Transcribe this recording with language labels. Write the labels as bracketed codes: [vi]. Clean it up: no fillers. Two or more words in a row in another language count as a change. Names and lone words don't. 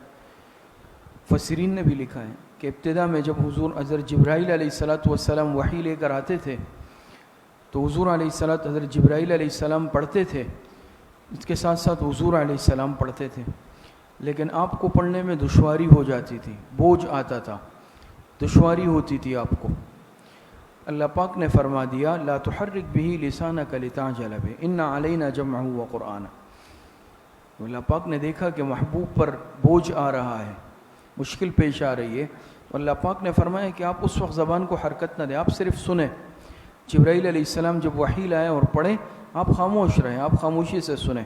[ur] مفسرین نے بھی لکھا ہے کہ ابتدا میں جب حضرت جبرائیل علیہ السلام وحی لے کر آتے تھے تو حضور حضرت جبرائیل علیہ السلام پڑھتے تھے، اس کے ساتھ ساتھ حضور علیہ السلام پڑھتے تھے، لیکن آپ کو پڑھنے میں دشواری ہو جاتی تھی، بوجھ آتا تھا، دشواری ہوتی تھی آپ کو۔ [ar] اللہ پاک نے فرما دیا لا تحرک به لسانک لتعجل به ان علینا جمعہ وقرآنہ۔ [ur] اللہ پاک نے دیکھا کہ محبوب پر بوجھ آ رہا ہے، مشکل پیش آ رہی ہے، تو اللہ پاک نے فرمایا کہ آپ اس وقت زبان کو حرکت نہ دیں، آپ صرف سنیں۔ جبرائیل علیہ السلام جب وحی لائے اور پڑھے، آپ خاموش رہیں، آپ خاموشی سے سنیں۔